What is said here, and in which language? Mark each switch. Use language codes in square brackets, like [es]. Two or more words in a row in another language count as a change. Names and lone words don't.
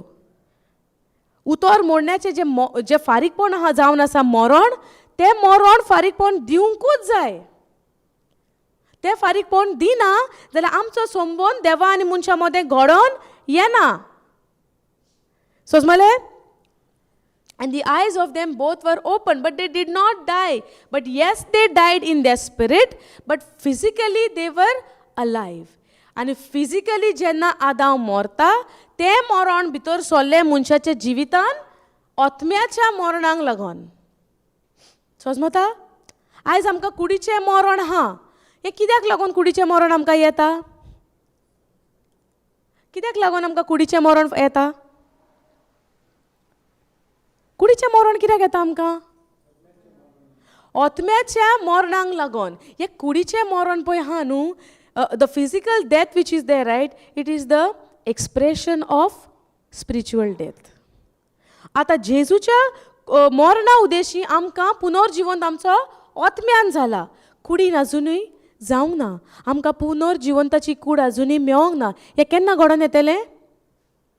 [kok] उतर मोडण्याचें जे फारीकपण जावन आसा मरण, तें मरण फारीकपण दिवंकूच जाय. तें फारीकपण दिना जाल्यार आमचो संबंद देवा आनी मनशा मदें घडोवन येना. समजलें? [en] And the eyes of them both were open, but they did not die. But yes, they died in their spirit, but physically they were alive. And physically [kok] जेन्ना आदाम मरता, ते मरण भितर सोल्ले मनशाच्या जिवितान आत्म्याच्या मरणाक लागून. समजता? आयज आमकां कुडीचें मरण हा. हें कित्याक लागून कुडीचें मरण आमकां येता? कित्याक लागून आमकां कुडीचें मरण येता? कुडीचें मरण कित्याक येता आमकां? आत्म्याच्या मरणाक लागून. हे कुडीचें मरण पळय हा न्हू, [en] The physical death which is there, right, it is the expression of spiritual death. [kok] आतां जेजूच्या मरणा उद्देशी आमकां पुनर्जिवंत आमचो आत्म्यान जाला. कुडीन अजुनूय जावंक ना. आमकां पुनर्जिवंताची कूड अजुनूय मेळोंक ना. हें केन्ना घडोवन येतलें?